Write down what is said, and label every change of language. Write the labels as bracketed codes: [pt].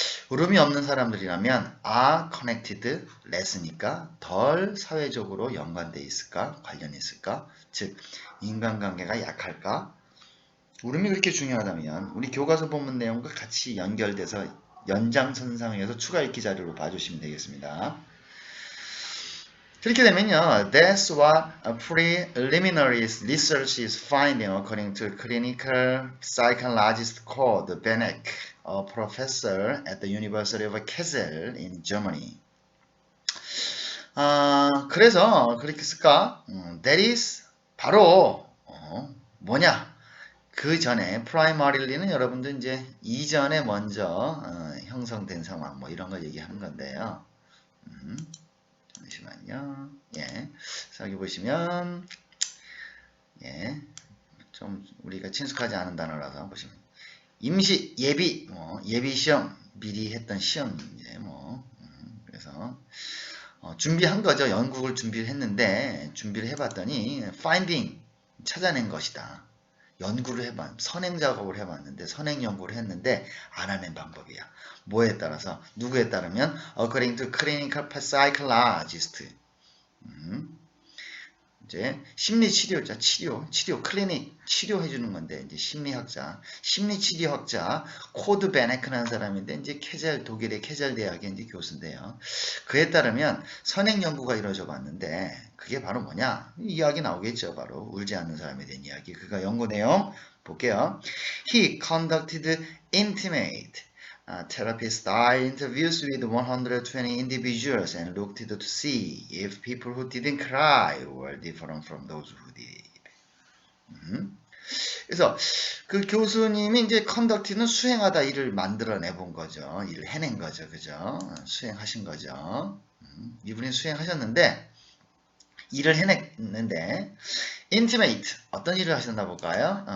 [ko] 울음이 없는 사람들이라면 [en] are connected less [ko] 니까 덜 사회적으로 연관돼 있을까? 관련이 있을까? 즉 인간관계가 약할까? 울음이 그렇게 중요하다면 우리 교과서 본문 내용과 같이 연결돼서 연장선상에서 추가 읽기 자료로 봐주시면 되겠습니다. 그렇게 되면요, [en] that's what a preliminary research is finding according to clinical psychologist called Benek, a professor at the University of Kassel in Germany. [ko] 그래서 그렇게 쓸까? [en] That is [ko] 바로 뭐냐? 그 전에 primary는 여러분들 이제 이전에 먼저 형성된 상황 뭐 이런 거 얘기하는 건데요. 잠시만요. 그래서 여기 보시면 좀 우리가 친숙하지 않은 단어라서 보시면 임시 예비 예비 시험 미리 했던 시험 그래서 준비한 거죠. 연구를 준비를 했는데 준비를 해봤더니 finding 찾아낸 것이다. 연구를 선행 작업을 해봤는데 선행 연구를 했는데 알아낸 방법이야. 뭐에 따라서? 누구에 따르면 [en] according to clinical psychologist. [ko] 이제 심리 치료자 치료 클리닉 치료해주는 건데 이제 심리학자 심리 치료학자 코드 베네크라는 사람인데 이제 독일의 케젤 대학의 이제 교수인데요. 그에 따르면 선행 연구가 이루어져 봤는데 그게 바로 뭐냐? 이야기 나오겠죠. 바로 울지 않는 사람에 대한 이야기. 그가 연구 내용 볼게요. [en] He conducted intimate therapy-style interviews with 120 individuals and looked to see if people who didn't cry were different from those who did. [ko] 그래서 그 교수님이 이제 conduct는 수행하다 일을 만들어내 본 거죠. 일을 해낸 거죠. 그죠? 수행하신 거죠. 이분이 수행하셨는데 일을 해냈는데 intimate 어떤 일을 하셨나 볼까요?